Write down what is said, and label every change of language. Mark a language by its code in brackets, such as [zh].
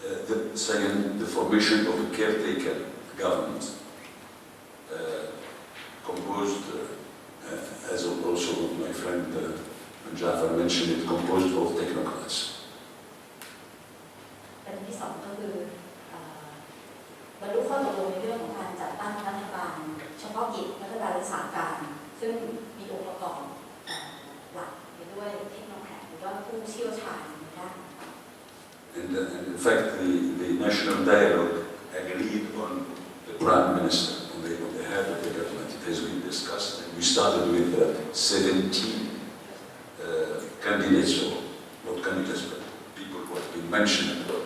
[en] The second, the formation of a caretaker government, composed, as also my friend Jafar mentioned it, composed of technocrats. [th] ประเด็นที่ 2 ก็คือ บรรลุข้อตกลงในเรื่องของการจัดตั้งรัฐบาลเฉพาะกิจรัฐบาลรักษาการซึ่งมีองค์ประกอบหลักไปด้วยเทคโนแครตหรือว่าผู้เชี่ยวชาญในด้าน [en] And in fact, the national dialogue agreed on the prime minister, on the head of the government. It has been discussed, and we started with 17 candidates, or not candidates, but people who have been mentioned.